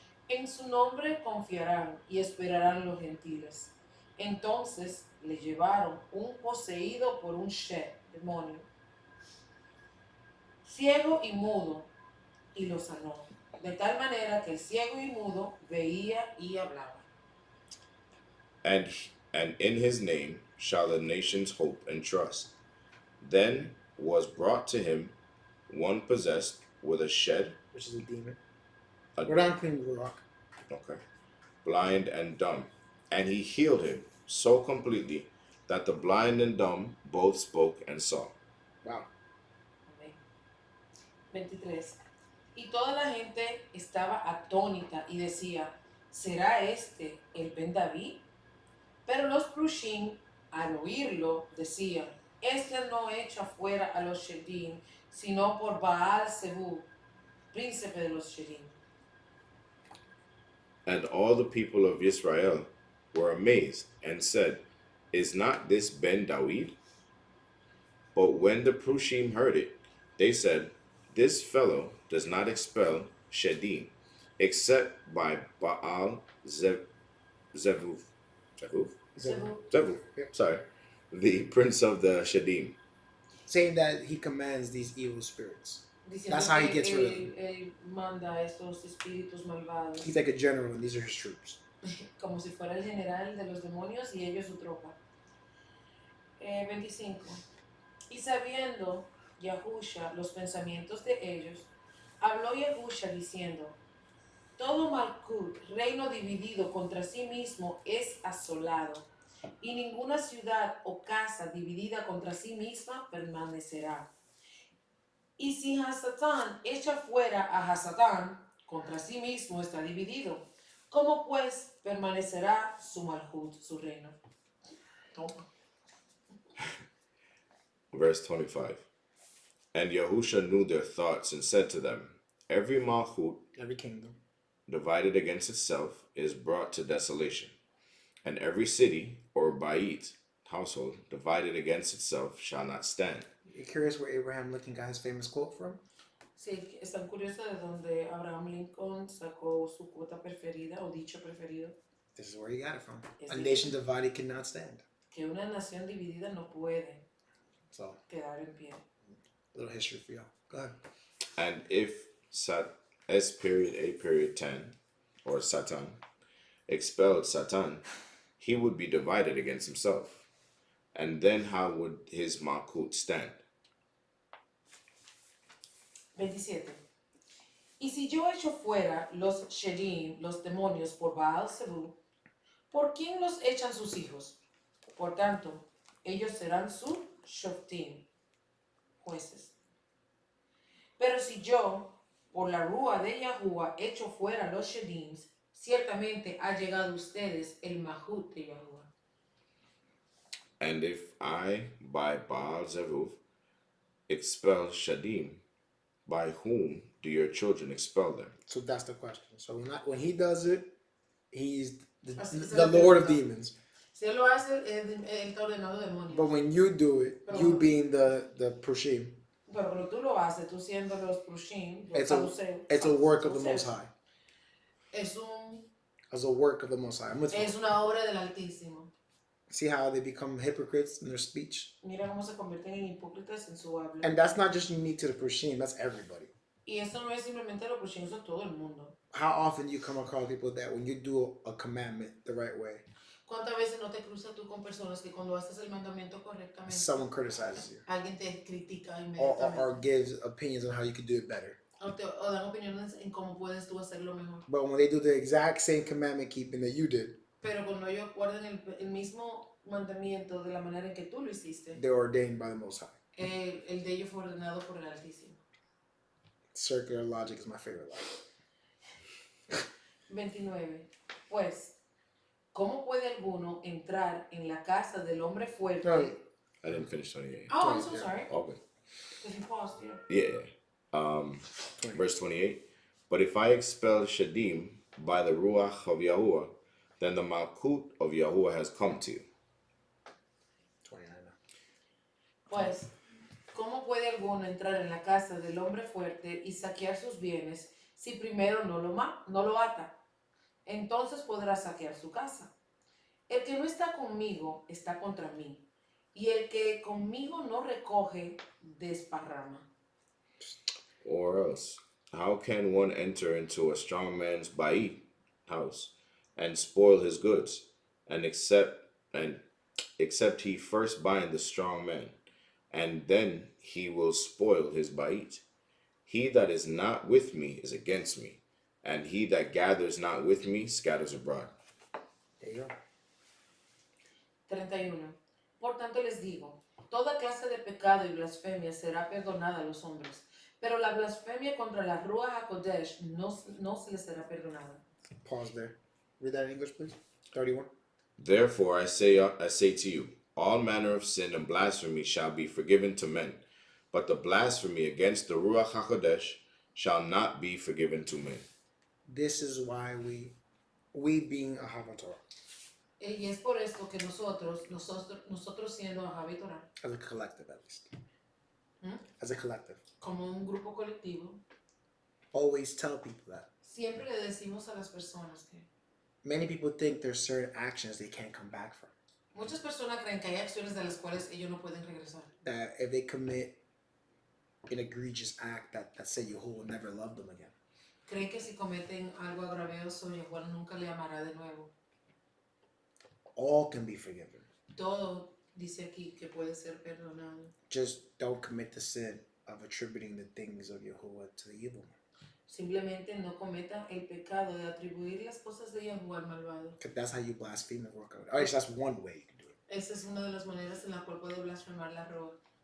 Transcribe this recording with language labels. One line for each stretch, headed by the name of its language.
Spanish: En su nombre confiarán y esperarán los gentiles. Entonces le llevaron un poseído por un demonio, ciego y mudo, y lo sanó, de tal manera que el ciego y mudo veía y hablaba.
English: And in his name shall the nations hope and trust. Then was brought to him one possessed with a shed, Which is a demon. a We're not clean with rock. Okay. Blind and dumb. And he healed him so completely that the blind and dumb both spoke and saw. Wow.
Spanish: Amén. 23. Y toda la gente estaba atónita y decía, ¿será este el Ben David? Pero los Prushim, al oírlo, decían, este no echa fuera a los Shedim, sino por Baal Zebub, príncipe de los Shedim.
English: And all the people of Israel were amazed and said, is not this Ben David? But when the Prushim heard it, they said, this fellow does not expel Shedim, except by Baal Zevuf. Zevuf? Zebú. Zevuf. Yep. Sorry. The prince of the Shadim. Saying that he commands these evil spirits.
Spanish: Diciendo
English: That's how he
Spanish: que
English: gets rid of them.
Spanish: él manda a estos espíritus malvados
English: He's like a general, and these are his troops.
Spanish: como si fuera el general de los demonios y ellos su tropa. 25. Y sabiendo Yahusha los pensamientos de ellos, habló Yahusha diciendo: todo Malkut, reino dividido contra sí mismo, es asolado, y ninguna ciudad o casa dividida contra sí misma permanecerá. Y si Hasatán echa fuera a Hasatán, contra sí mismo está dividido. ¿Cómo pues permanecerá su Malkut, su reino? Toma.
English: Verse 25. And Yahusha knew their thoughts and said to them, every Malchut Every kingdom. divided against itself is brought to desolation, and every city or Bait household divided against itself shall not stand. You're curious where Abraham Lincoln got his famous quote from?
Spanish: Sí, están curiosos de donde Abraham Lincoln sacó su cuota preferida o dicho preferido.
English: This is where he got it from.
Spanish: Es
English: A
Spanish: decir,
English: nation divided cannot stand.
Spanish: que una nación dividida no puede
English: So,
Spanish: quedar en pie.
English: a little history for y'all. Go ahead. And if S period A period 10 or Satan expelled Satan, he would be divided against himself. And then how would his Malkut stand? 27.
Spanish: Y si yo echo fuera los Sherim, los demonios, por Baal Zebú, ¿por quién los echan sus hijos? Por tanto, ellos serán su Shoftim, jueces. Pero si yo, por la rúa de Yahuwah, echo fuera los Shedim, ciertamente ha llegado a ustedes el Mahut de Yahuwah.
English: And if I, by Baal Zevuf, expel Shadim, by whom do your children expel them? So that's the question. So when he does it, he's
Spanish: Así se
English: the
Spanish: le
English: Lord of
Spanish: pregunta.
English: demons.
Spanish: Si él lo hace, él está ordenado demonios.
English: But when you do it, you being the Prushim,
Spanish: Pero cuando tú lo haces, tú siendo los Prushim, los saduceos.
English: it's a work of the Most High.
Spanish: Es un
English: As a work of the Most High.
Spanish: Es una obra del Altísimo.
English: See how they become hypocrites in their speech?
Spanish: Mira cómo se convierten en hipócritas en su habla.
English: And that's not just unique to the Prushim, that's everybody.
Spanish: Y eso no es simplemente lo Prushim, eso es todo el mundo.
English: How often do you come across people that when you do a commandment the right way,
Spanish: ¿Cuántas veces no te cruzas tú con personas que cuando haces el mandamiento correctamente,
English: someone criticizes you
Spanish: alguien te critica
English: or
Spanish: inmediatamente?
English: gives opinions on how you could do it better?
Spanish: O dan opiniones en cómo puedes tú hacerlo mejor.
English: But when they do the exact same commandment keeping that you did,
Spanish: Pero cuando ellos guardan el mismo mandamiento de la manera en que tú lo hiciste,
English: they're ordained by the Most High.
Spanish: el de ellos fue ordenado por el Altísimo.
English: Circular logic is my favorite logic. 29.
Spanish: Pues, ¿cómo puede alguno entrar en la casa del hombre fuerte?
English: No. I didn't finish 28. Oh, I'm so sorry. Okay. Because you paused here. Yeah. Verse 28. But if I expel Shadim by the Ruach of Yahuwah, then the Malkut of Yahuwah has come to you. 29 now.
Spanish: Pues, ¿cómo puede alguno entrar en la casa del hombre fuerte y saquear sus bienes si primero no lo ata? Entonces podrá saquear su casa. El que no está conmigo está contra mí, y el que conmigo no recoge, desparrama.
English: Or else, how can one enter into a strong man's bait house and spoil his goods, and except he first bind the strong man, and then he will spoil his bait? He that is not with me is against me, and he that gathers not with me scatters abroad. There you go. 31.
Spanish: Por tanto les digo, toda clase de pecado y blasfemia será perdonada a los hombres, pero la blasfemia contra la Ruach HaKodesh no se les será perdonada.
English: Pause there. Read that in English, please. 31. Therefore I say to you, all manner of sin and blasphemy shall be forgiven to men, but the blasphemy against the Ruach HaKodesh shall not be forgiven to men. This is why we being a HaMatzoth,
Spanish: Y es por esto que nosotros siendo Ahavi Torah,
English: as a collective at least, ¿Mm? as a collective,
Spanish: como un grupo colectivo,
English: always tell people that.
Spanish: siempre le decimos a las personas que
English: many people think there's certain actions they can't come back from.
Spanish: Muchas personas creen que hay acciones de las cuales ellos no pueden regresar.
English: That if they commit an egregious act, that say Yahuwah will never love them again.
Spanish: Creen que si cometen algo agravioso, Yahuwah nunca le amará de nuevo.
English: All can be forgiven.
Spanish: Todo dice aquí que puede ser perdonado.
English: Just don't commit the sin of attributing the things of Yahuwah to the evil one.
Spanish: Simplemente no cometa el pecado de atribuir las cosas de Yahuwah al malvado.
English: Because that's how you blaspheme the Ruach HaKodesh. Or at least that's one way you can do it.
Spanish: Esa es una de las maneras en la cual puede blasfemar la Ruach.